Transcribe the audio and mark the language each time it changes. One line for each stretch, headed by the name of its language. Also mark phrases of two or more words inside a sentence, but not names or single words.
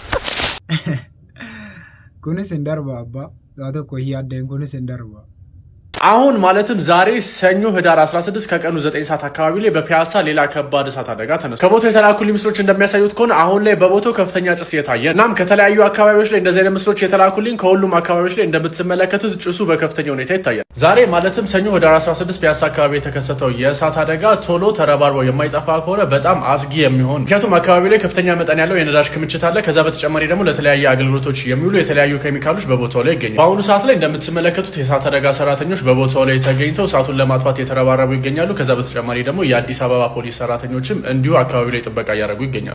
Oromo: Kunis hin darba abbaa. Yaa tokko hiyyaadeen kunis hin darba.
Amharic: አሁን ማለትም ዛሬ ሰኞ ህዳር 16 ከቀኑ 9 ሰዓት አካባቢ ላይ በፒያሳ ሌላ ከባድ እሳት አደጋ ተነስቷል። ከቦታው የተላኩልኝ ምስሎች እንደሚያሳዩት ከሆነ አሁን ላይ በቦታው ከፍተኛ ጭስ እየታየ እናም ከተለያዩ አካባቢዎች ላይ እንደዚህ አይነት ምስሎች የተላኩልኝ ከሁሉም አካባቢዎች ላይ እንደምትመለከቱት ጭሱ በከፍተኛ ሁኔታ ይታያል። ዛሬ ማለትም ሰኞ ህዳር 16 ፒያሳ አካባቢ የተከሰተው የእሳት አደጋ ቶሎ ተረባርበው የማይጠፋ ከሆነ በጣም አስጊ የሚሆን ምክንያቱም አካባቢ ላይ ከፍተኛ መጠን ያለው የነዳጅ ክምችት አለ። ከዛ በተጨማሪ ደግሞ ለተለያየ አገልግሎቶች የሚውሉ የተለያዩ ኬሚካሎች በቦታው ላይ ይገኛሉ። በአሁኑ ሰዓት ላይ እንደምትመለከቱት የእሳት አደጋ ሰራተኞች በቦታው ላይ ተገኝተው እሳቱን ለማጥፋት የተረባረቡ ይገኛሉ። ከዛ በተጨማሪ ደግሞ የአዲስ አበባ ፖሊስ ሰራተኞችም እንዲሁ አካባቢ ላይ ጥበቃ እያደረጉ ይገኛሉ።